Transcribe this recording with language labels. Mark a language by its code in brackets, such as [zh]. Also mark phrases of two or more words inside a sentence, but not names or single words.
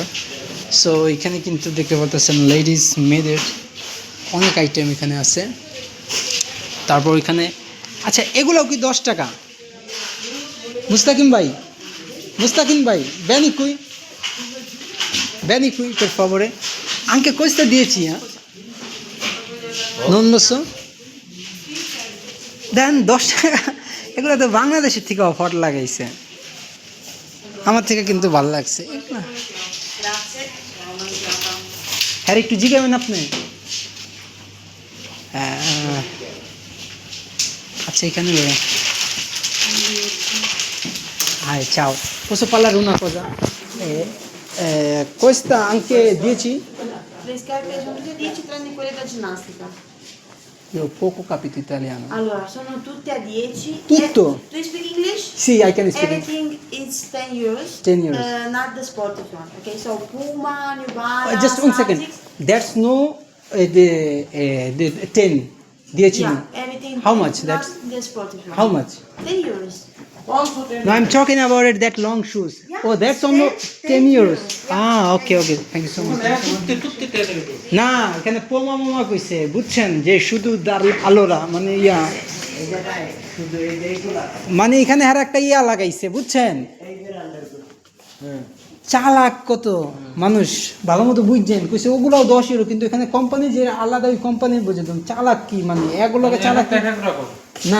[bn] সো এখানে কিন্তু দেখতে পাচ্ছেন লেডিস মেয়েদের অনেক আইটেম এখানে আছে। তারপর এখানে আচ্ছা এগুলোও কি 10 টাকা? মুস্তাকিম ভাই, মুস্তাকিম ভাই, [it] vieni qui por favore, anche questa 10 non lo so। [bn] দেন 10 টাকা, এগুলো তো বাংলাদেশের থেকে অফার লাগাইছে। আমার থেকে কিন্তু ভালো লাগছে। হ্যাঁ একটু জিজ্ঞাবেন আপনি। আচ্ছা এখানে হাই [it] ciao, posso parlare una cosa? Questa anche 10? Le scarpe sono tutte 10 tranne quelle da ginnastica. Io ho poco capito italiano. Allora, sono tutte a 10. Tutto? [en] Do you speak English? Sì, I can speak. Everything is 10 euros. 10 euros. Not the sportive one. Okay, so Puma, New Balance, Just one second. Asics. There's no the 10. 10 Yeah, no. everything. How much? Not That's the sportive one. how much? 10 euros. No, I'm talking about it, that long shoes. Yeah, Oh, that's only 10 euros. Yeah. Ah, okay. Thank you so much. [bn] না এখানে পোমা মোমা কইছে, বুঝছেন, যে শুধু আলোরা মানে ইয়া, মানে এখানে আর একটা ইয়া লাগাইছে, বুঝছেন। চালাক কত মানুষ, ভালো মতো বুঝছেন, কইছে ওগুলাও 10 ইউরো, কিন্তু এখানে কোম্পানি যে আলাদা, ওই কোম্পানি বুঝে দেন চালাক কি, মানে এগুলোকে চালাক না।